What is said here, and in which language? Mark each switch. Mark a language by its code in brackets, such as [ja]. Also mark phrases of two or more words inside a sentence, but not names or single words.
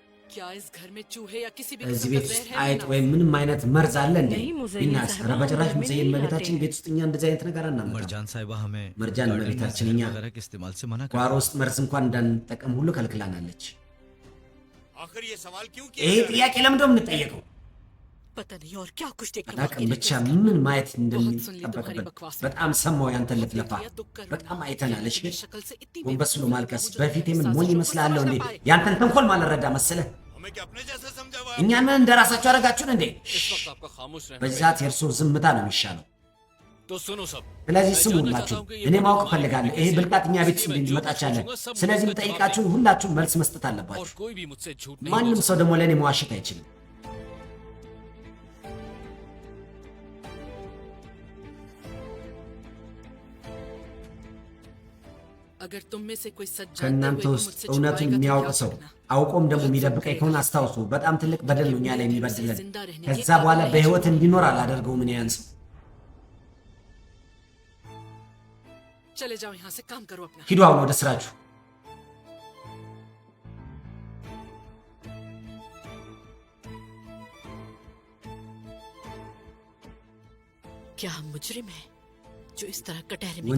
[hi] क्या इस घर में चूहे या किसी भी [am] እዚህ [hi] किस्म [am] ቤት [hi] का [am] ውስጥ [hi] जहर है [am] አይጥ [hi] मुन्ना? [am] ወይም ምንም አይነት መርዝ አለ እንዴ? [hi] नहीं, मुज़य्यन [am] ቢናስ [hi] साहबा, [am] ኧረ በጭራሽ [hi] हम घर में [am] ሙዘይን [hi] नहीं [am] መቤታችን [hi] लाते [am] ቤት ውስጥ እኛ እንደዚህ አይነት ነገር አናመጣም። [hi] मरजान साहिबा हमें मरजान गार्डन में [am] መቤታችን [hi] जहर [am] እኛ [hi] वगैरह के इस्तेमाल से मना [am] ጓሮ [hi] कर [am] ውስጥ መርዝ እንኳን እንዳንጠቀም ሁሉ ከልክላናለች። [hi] आखिर ये सवाल क्यों [am] ይሄ [hi] किया [am] ጥያቄ ለምንድን ነው የምንጠየቀው? [hi] पता नहीं और क्या कुछ देखने [am] አላቅም [hi] बाकी [am] ብቻ [hi] रह गया। [am] ምን ማየት [hi] सुन ली तुम्हारी [am] እንደሚጠበቅብን [hi] बकवास। [am] በጣም ሰማው ያንተን ልትለፋ [hi] दिया दुख कर [am] በጣም [hi] रोना। [am] አይተናል። እሺ [hi] तेरी शक्ल से इतनी [am] ጎንበስ ብሎ [hi] बेवकूफ़ी [am] ማልቀስ [hi] मुझे [am] በፊት [hi] तेरे [am] ምን ሞኝ [hi] साजिशों को [am] ይመስላለሁ እንዴ? [hi] समझ ना पाए। [am] ያንተን ተንኮል ማልረዳ መሰለህ? [hi] हमें क्या अपने जैसे समझा हुआ है? [am] እኛን ምን እንደራሳችሁ አደረጋችሁን እንዴ? [hi] इस वक्त आपका खामोश रहना [am] በዚህ ሰዓት የእርሶ ዝምታ ነው የሚሻለው። [hi] तो सुनो सब [am] ስለዚህ [hi] मैं [am] ስሙ [hi] जानना [am] ሁላችሁ፣ [hi] चाहता हूं कि ये [am] እኔ [hi] बदमाश [am] ማወቅ [hi] हमारे [am] እፈልጋለሁ [hi] घर [am] ይሄ [hi] में [am] ብልቃጥ እኛ ቤት [hi] इसलिए [am] ውስጥ [hi] मैं जो [am] እንዲመጣ [hi] कुछ [am] ቻለ። [hi] पूछूंगा, सब [am] ስለዚህ [hi] मुझे जवाब [am] የምጠይቃችሁን [hi] देंगे। [am] ሁላችሁም መልስ መስጠት [hi] और [am] አለባችሁ። [hi] कोई भी मुझसे झूठ नहीं [am] ማንም [hi] बोल [am] ሰው ደግሞ ለእኔ መዋሸት አይችልም። [hi] अगर तुम में से कोई सच जानते [am] ከእናንተ [hi] हुए भी [am] ውስጥ [hi] मुझसे [am] እውነቱን [hi] छुपाएगा तो [am] የሚያውቅ [hi] क्या [am] ሰው [hi] करना? [am] አውቆም ደግሞ የሚደብቀኝ ከሆነ አስታውሱ፣ በጣም ትልቅ በደል ነው እኛ ላይ የሚበድለን። ከዛ በኋላ በህይወት እንዲኖር አላደርገውም እኔ ያን ሰው። [hi] चले जाओ यहाँ से, काम करो अपना। [am] ሂዱ አሁን ወደ ስራችሁ። [hi] क्या हम मुजरिम हैं जो इस तरह कटहरे में